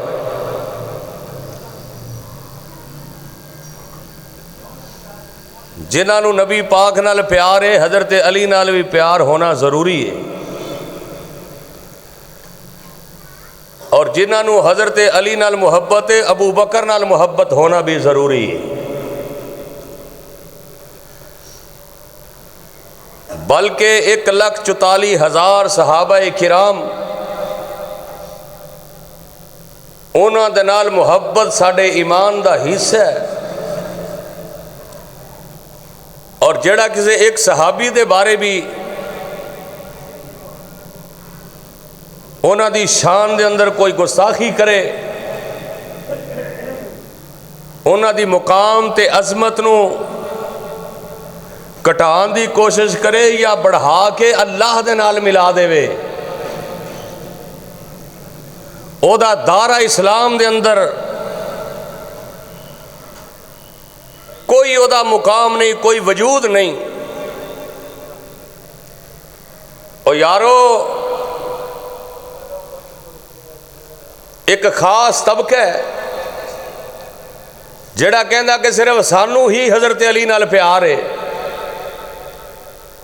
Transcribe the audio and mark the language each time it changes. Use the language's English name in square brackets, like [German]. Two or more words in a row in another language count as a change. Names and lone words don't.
[Punjabi] جنہوں نبی پاک نال پیار ہے حضرت علی نال بھی پیار ہونا ضروری ہے، اور جنہوں حضرت علی نال محبت ہے ابو بکر نال محبت ہونا بھی ضروری ہے. بلکہ 1,44,000 صحابہ کرام انہاں دے نال محبت ساڈے ایمان دا حصہ ہے. اور جڑا کسی ایک صحابی دے بارے بھی انہاں دی شان دے اندر کوئی گستاخی کرے، انہاں دی مقام تے عظمت نو کٹان دی کوشش کرے یا بڑھا کے اللہ دے نال ملا دے وے، او دا دارہ اسلام دے اندر کوئی او دا مقام نہیں، کوئی وجود نہیں. او یارو، ایک خاص طبقہ ہے جڑا کہندا کہ صرف سانو ہی حضرت علی نال پیار ہے.